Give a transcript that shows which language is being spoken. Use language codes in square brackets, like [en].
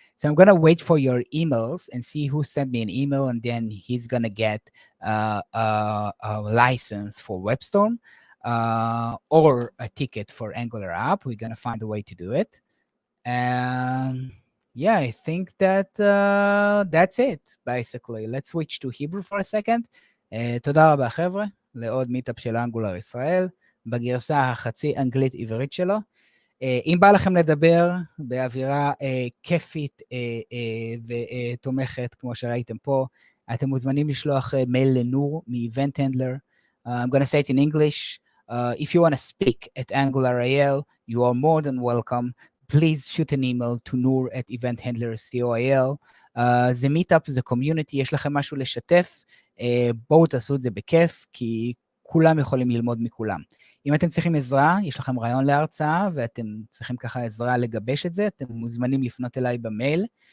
[en] So I'm going to wait for your emails and see who sent me an email, and then he's going to get a license for WebStorm or a ticket for Angular app. We're going to find a way to do it. And yeah, I think that that's it, basically. Let's switch to Hebrew for a second. [he] תודה רבה, חבר'ה, לעוד מיטאפ של אנגולר ישראל, בגרסה החצי אנגלית-עברית שלו. אם בא לכם לדבר באווירה כיפית ותומכת, כמו שראיתם פה, אתם מוזמנים לשלוח מייל לנור מ-Event Handler. [en] I'm going to say it in English. If you want to speak at Angular AL, you are more than welcome. Please shoot an email to nur@eventhandler.co.il. [he] זה מיטאפ, זה קומיוניטי, יש לכם משהו לשתף, בואו תעשו את זה בכיף, כי כולם יכולים ללמוד מכולם. אם אתם צריכים עזרה, יש לכם רעיון להרצאה, ואתם צריכים ככה עזרה לגבש את זה, אתם מוזמנים לפנות אליי במייל.